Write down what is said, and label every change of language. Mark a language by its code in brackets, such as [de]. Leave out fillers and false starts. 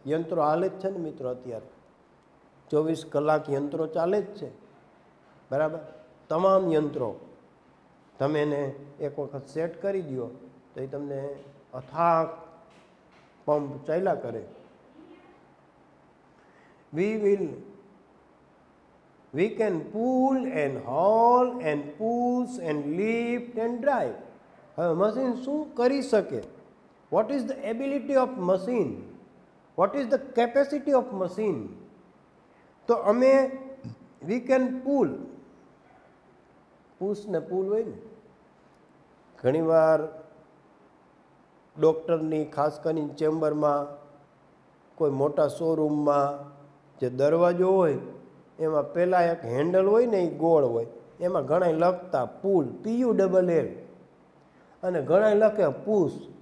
[gu] યંત્રો હાલે જ છે ને મિત્રો, અત્યારે 24 કલાક યંત્રો ચાલે જ છે, બરાબર? તમામ યંત્રો તમે એને એક વખત સેટ કરી દો તો એ તમને અથાક પંપ ચાલ્યા કરે. [en] We will We can pull and haul and push and lift and drive. [gu] હવે મશીન શું કરી શકે? [en] What is the ability of machine? What is the capacity of machine? [gu] તો અમે [en] we can pull, push [gu] ને pull હોય ને, ઘણીવાર ડૉક્ટરની ખાસ કરીને ચેમ્બરમાં, કોઈ મોટા શોરૂમમાં જે દરવાજો હોય એમાં પહેલાં એક હેન્ડલ હોય ને, એ ગોળ હોય, એમાં ઘણા લખતા પુલ, PULL, અને ઘણા લખે પુશ.